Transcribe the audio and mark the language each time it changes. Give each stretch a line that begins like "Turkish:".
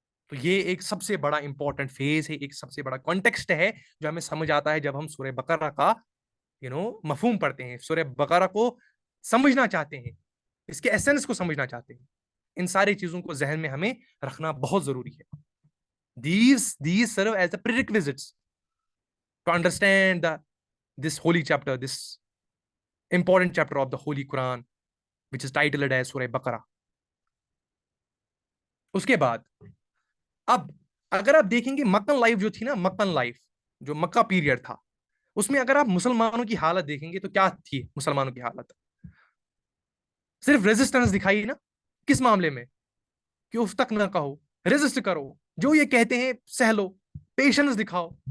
Urdu: تو یہ ایک سب سے بڑا امپورٹنٹ فیز ہے، ایک سب سے بڑا کانٹیکسٹ ہے جو ہمیں سمجھ آتا ہے جب ہم سورہ بقرہ کا مفہوم پڑھتے ہیں، سورہ بقرہ کو سمجھنا چاہتے ہیں، اس کے ایسنس کو سمجھنا چاہتے ہیں. ان ساری چیزوں کو ذہن میں ہمیں رکھنا بہت ضروری ہے.
English: These serve as the prerequisites to understand this holy chapter, this important chapter of the Holy Quran, which is titled as Surah Baqarah.
Urdu: اس کے بعد اب اگر آپ دیکھیں گے مکن لائف جو تھی نا، مکن لائف جو مکہ پیریڈ تھا، اس میں اگر آپ مسلمانوں کی حالت دیکھیں گے تو کیا تھی مسلمانوں کی حالت؟ صرف ریزسٹنس دکھائی نا. کس معاملے میں؟ کہ اف تک نہ کہو، ریزسٹ کرو، جو یہ کہتے ہیں سہ لو، پیشنس دکھاؤ.